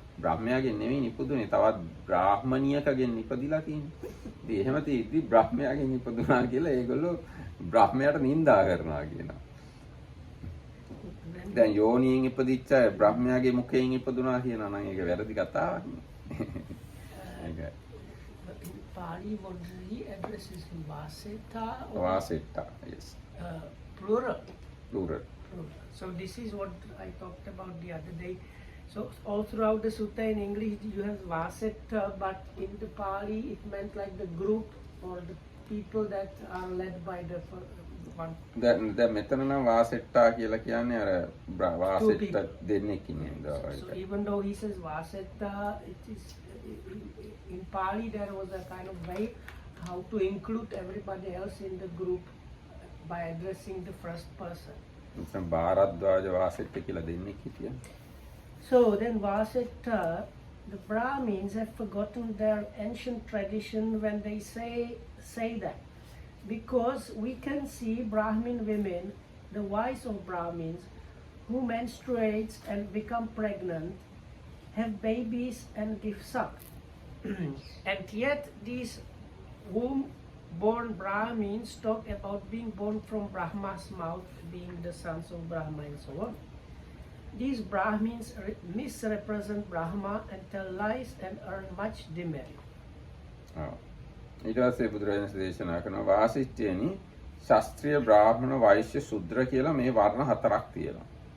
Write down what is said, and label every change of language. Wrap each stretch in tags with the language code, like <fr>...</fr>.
<si>බ්‍රාහ්මයාගෙන් නෙමෙයි නිපදුනේ තවත් බ්‍රාහ්මණියකගෙන් නිපදිලා තියෙන්නේ. ඉතින් එහෙම තියෙද්දි බ්‍රාහ්මයාගෙන් නිපදුනා කියලා ඒගොල්ලෝ බ්‍රාහ්මයාට නිඳා කරනවා කියනවා. දැන් යෝනියෙන් ඉපදිච්ච අය බ්‍රාහ්මයාගේ මුඛයෙන් ඉපදුනා කියනවා නම් ඒක වැරදි කතාවක් නේ. ඒකයි.</si> <en>But in Pali, what he addresses in Vaseta or Vasettha. Yes. Plural. Plural. Plural. So this is what I talked about the other day. So all throughout the sutta in English you have Vaseta, but in the Pali it meant like the group or the people that are led by the one.</en> <si>දැන් මෙතන නම් වාසෙට්ටා කියලා කියන්නේ අර වාසෙට්ට දෙන්නෙක් ඉන්නේ.</si> <en>So even though he says Vaseta, it is in Pali there was a kind of way how to include everybody else in the group by addressing the first person.</en> <si>දැන් භාරද්වාජ වාසෙට්ට කියලා දෙන්නෙක් හිටියා.</si> <en>So then Vaseta, the Brahmins have forgotten their ancient tradition when they say that. Because we can see Brahmin women, the wives of Brahmins, who menstruates and become pregnant, have babies and give suck. And yet these womb-born Brahmins talk about being born from Brahma's mouth, being the sons of Brahma and so on. These Brahmins misrepresent Brahma and tell lies and earn much demerit.</en> <si>ඊට පස්සේ බුදුරජාණන් දේශනා කරනවා වාසිෂ්ඨයනි ශාස්ත්‍රීය බ්‍රාහ්මණ වෛශ්‍ය ශුද්‍ර කියලා මේ වර්ණ හතරක් තියෙනවා.</si>